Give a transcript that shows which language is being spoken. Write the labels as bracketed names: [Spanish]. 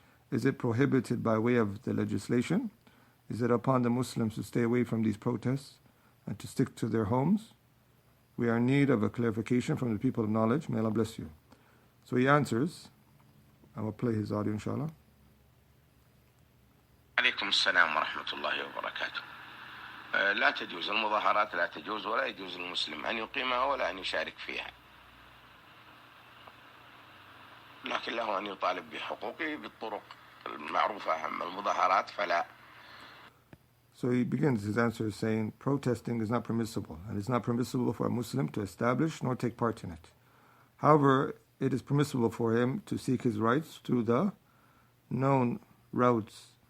[English] Is it prohibited by way of the legislation? Is it upon the Muslims to stay away from these protests and to stick to their homes? We are in need of a clarification from the people of knowledge. May Allah bless you. So he answers. I will play his audio, inshallah. [Arabic] عليكم السلام ورحمة الله وبركاته. لا تجوز المظاهرات، لا تجوز ولا يجوز للمسلم أن يقيمها ولا أن يشارك فيها، لكن له أن يطالب بحقوقه بالطرق المعروفة. أما المظاهرات فلا. [English] So he begins his answer saying, protesting is not permissible, and it's not permissible for a Muslim to establish nor take part in it. However, it is permissible for him to seek his rights through the known routes.